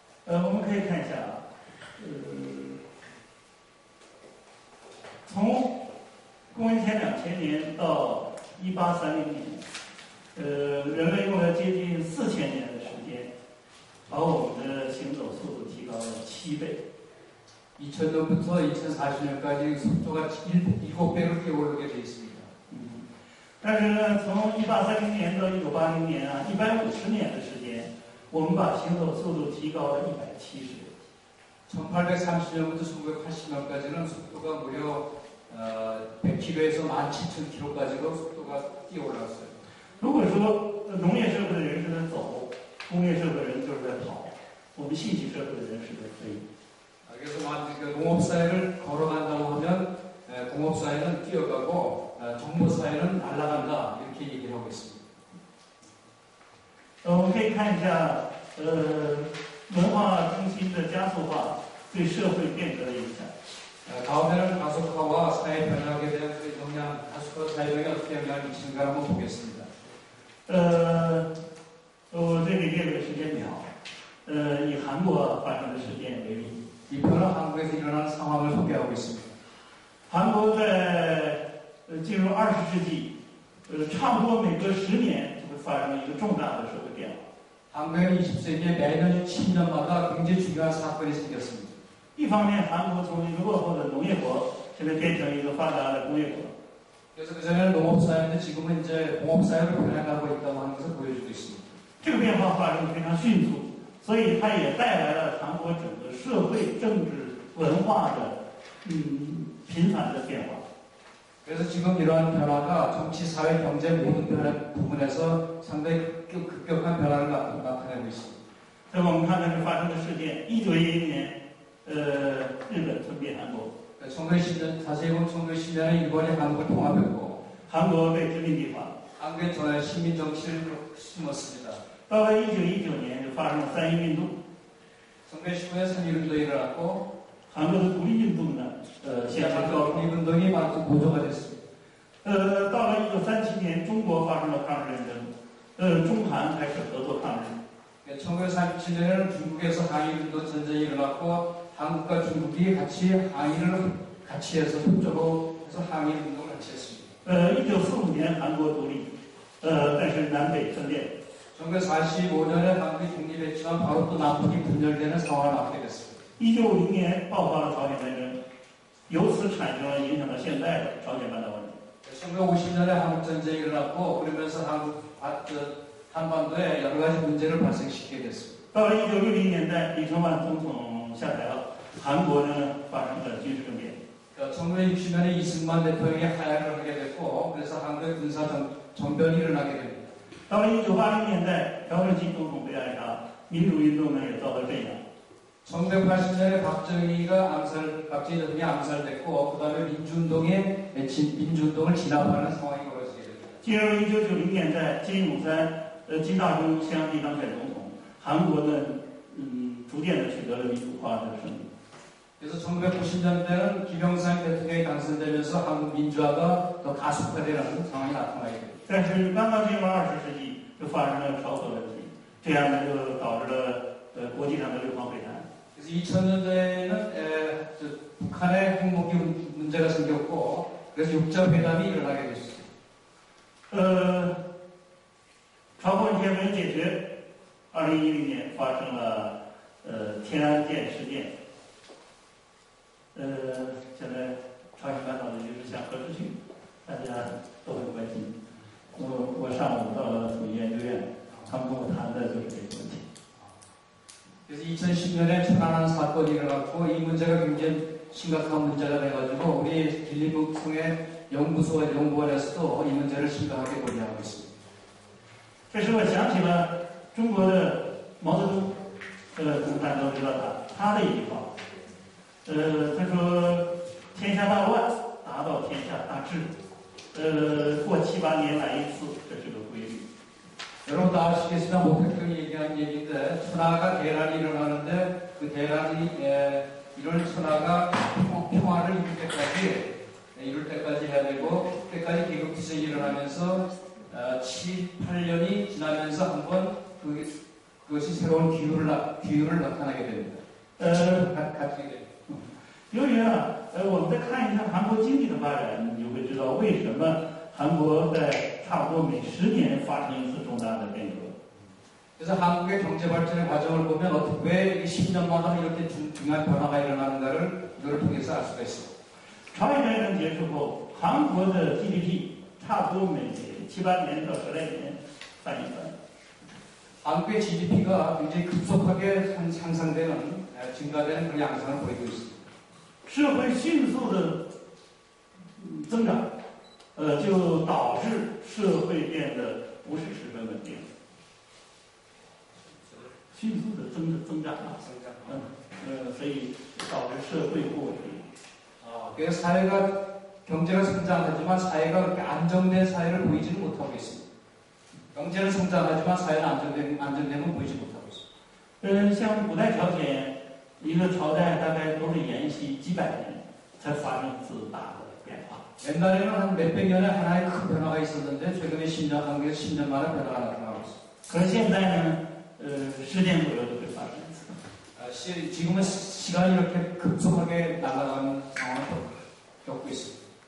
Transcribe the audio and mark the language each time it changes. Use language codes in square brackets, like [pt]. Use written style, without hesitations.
[zh] 我们可以看一下啊，从公元前2000年到1830年，人类用了接近4000年的时间，把我们的行走速度提 7倍。 [ko] 2000년부터 2040년까지 속도가 7배로 뛰어오르게 돼 있습니다. [zh] 但是呢，从1830年到1980年啊，150年的时间，我们把行走速度提高了170。 [ko] 1830년부터 1980년까지는 속도가 무려 100km에서 17,000km까지로 속도가 뛰어올랐어요. [zh] 如果说农业社会的人是在走，工业社会的人就是在跑，我们信息社会的人是在飞。 [ko] 그래서 농업사회를 걸어간다고 하면 공업사회는 뛰어가고 정보사회는 날아간다 이렇게 얘기를 하고 있습니다. [zh] 我们可以看一下，文化中心的加速化对社会变革的影响。 [ko] 다음에는 가속화와 사회 변혁에 대한 그 영향, 가속화 사회 변혁에 어떻게 영향을 미치는가 한번 보겠습니다. [zh] 我这里列了个时间表，以韩国发生的事件为例， [ko] 이 편은 한국에서 일어나는 상황을 소개하고 있습니다. [zh] 韩国在进入20世纪，差不多每隔10年就会发生一个重大的社会变化。 [ko] 한국에는 20세기에 매년 10년마다 굉장히 중요한 사건이 생겼습니다. [zh] 一方面，韩国从一个落后的农业国，现在变成一个发达的工业国。 [ko] 그래서 그전에는 농업사회인데 지금은 이제 공업사회로 변해가고 있다고 하는 것을 보여주고 있습니다. [zh] 这个变化发生得非常迅速，所以它也带来了韩国整个社会、政治、文化的频繁的变化。 [ko] 그래서 지금 이러한 변화가 정치, 사회, 경제 모든 부분에서 상당히 급격한 변화를 나타내고 있습니다. [zh] 那么我们看看这发生的事件：1911年，日本吞并韩国， [ko] 1910년, 자세히 보면 1910년에 일본이 한국을 통합했고 [zh] 韩国被殖民地化。 [ko] 한국에 시민 정치를 심었습니다. [zh] 到了1919年，就发生了3.1运动， [ko] 1919년에 3.1운동이 일어났고 [zh] 韩国的独立运动呢，现在高潮。 [ko] 독립운동이 많은 고조가 됐습니다. [zh] 到了1937年，中国发生了抗日战争，中韩开始合作抗日。 [ko] 1937년에는 중국에서 항일운동 전쟁이 일어났고 한국과 중국이 같이 항일을 같이 해서 협조로 해서 항일운동을 같이 했습니다. [zh] 1945年韩国独立，但是南北分裂。 [ko] 1945년에 한국이 독립했지만 바로 또 남북이 분열되는 상황을 맞게 됐습니다. [zh] 1950年爆发了朝鲜战争，由此产生了影响到现在的朝鲜半岛问题。 [ko] 1950년에 한국 전쟁이 일어났고 그러면서 한반도에 여러 가지 문제를 발생시키게 됐습니다. [zh] 到了1960年代，李承晚总统下台了，韩国呢发生了军事政变。 [ko] 1960년에 이승만 대통령이 하야를 하게 됐고 그래서 한국의 군사 정변이 일어나게 됩니다. [zh] 到了1980年代，朴正熙总统被暗杀，民主运动呢也遭到镇压。 [ko] 1980년에 박정희 대통령이 암살됐고 그 다음에 민주운동을 진압하는 상황이 벌어지게 됩니다. [zh] 进入1990年代，金泳三、金大中相继当选总统，韩国呢，逐渐的取得了民主化的胜利。 [ko] 그래서 1990년대는 김영삼 대통령이 당선되면서 한국 민주화가 더 가속화되는 상황이 나타나게 됩니다. [zh] 但是刚刚进入20世纪，就发生了朝核问题，这样呢就导致了国际上的六方会谈。 [ko] 그래서 2000년대에는 북한의 핵무기 문제가 생겼고 그래서 육자회담이 일어나게 됐습니다. [zh] 朝鲜问题没解决，2010年发生了天安舰事件。现在朝鲜半岛的局势向何处去，大家都很关心。我上午到了统一研究院，他们跟我谈的就是这个问题。 [ko] 그래서 2010년에 천안함 사건이 일어났고 이 문제가 굉장히 심각한 문제가 돼가지고 우리 길리북송의 연구원에서도 이 문제를 심각하게 고려하고 있습니다. [zh] 这使我想起了中国的毛泽东，大家都知道他的一句话，他说：“天下大乱，达到天下大治，过7、8年来一次，这是个规律。” [ko] 여러분 다 아시겠지만 목택동이 얘기한 얘기인데 천하가 대란이 일어나는데 그 대란이 이런 천하가 평화를 이룰 때까지 해야 되고 그때까지 계급투쟁이 일어나면서 7, 8년이 지나면서 한번 그것이 새로운 기후를 나타나게 됩니다. 갖게 됩니다. [zh] 由于我们再看一看韩国经济的发展，你就会知道为什么韩国在差不多每10年发生一次重大的变革。 [ko] 그래서 한국의 경제 발전의 과정을 보면 왜 10년마다 이렇게 중요한 변화가 일어나는가를 이걸 통해서 알 수가 있습니다. [zh] 朝鲜战争结束后，韩国的 GDP 差不多每7、8年到10来年翻一番。 [ko] 한국의 GDP가 굉장히 급속하게 향상되는, 증가되는 그런 양상을 보이고 있습니다. [zh] 社会迅速的增长，就导致社会变得不是十分稳定。迅速的增长啊，所以导致社会不稳定。 [ko] 그래서 경제가 성장하지만 사회가 그렇게 안정된 사회를 보이지는 못하고 있습니다. 경제는 성장하지만 사회는 안정됨은 보이지 못하고 있습니다. [zh] 像古代朝鲜，一个朝代大概都是沿袭几百年才发生一次大的变化。 [ko] 옛날에는 한 몇백 년에 하나의 큰 변화가 있었는데 최근에 10년, 한국에서 10년 만에 변화가 나타나고 있습니다. [zh] 可是现在呢，10年左右就会发生一次。 [ko] 지금은 시간이 이렇게 급속하게 날아가는 상황을 겪고 있습니다.